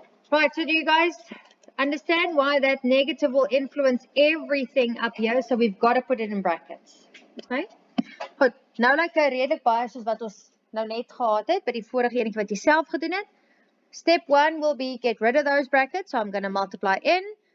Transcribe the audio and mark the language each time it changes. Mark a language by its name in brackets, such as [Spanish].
[English] Right, so do you guys understand why that negative will influence everything up here? So we've got to put it in brackets. Okay? [Afrikaans] Goed, nou lyk dit redelik baie soos wat ons nou net gehad het by die vorige enetjie wat jy self gedoen het. [English] Step 1 will be get rid of those brackets. So I'm going to multiply in.